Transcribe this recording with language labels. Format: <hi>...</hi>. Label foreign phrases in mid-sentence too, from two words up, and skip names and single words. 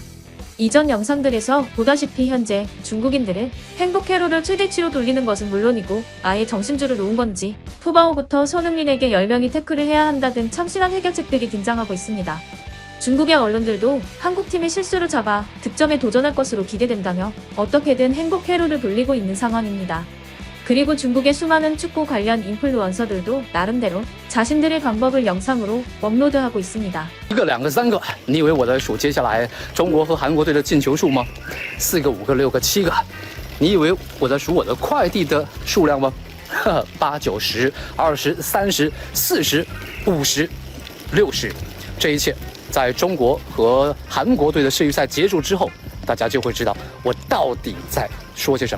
<ko>이전 영상들에서 보다시피 현재 중국인들은 행복 회로를 최대치로 돌리는 것은 물론이고 아예 정신줄을 놓은 건지 푸바오부터 손흥민에게 10명이 태클을 해야 한다 등 참신한 해결책들이 등장하고 있습니다. 중국의 언론들도 한국팀의 실수를 잡아 득점에 도전할 것으로 기대된다며 어떻게든 행복 회로를 돌리고 있는 상황입니다. 그리고 중국의 수많은 축구 관련 인플루언서들도 나름대로 자신들의 방법을 영상으로 업로드하고 있습니다.</ko> <zh>1 个、2个、3个，你以为我在数接下来中国和韩国队的进球数吗？4个、5个、6个、7个，你以为我在数我的快递的数量吗？8、9、10、20、30、40、50、60，这一切在中国和韩国队的世预赛结束之后，大家就会知道我到底在说些什么。</zh>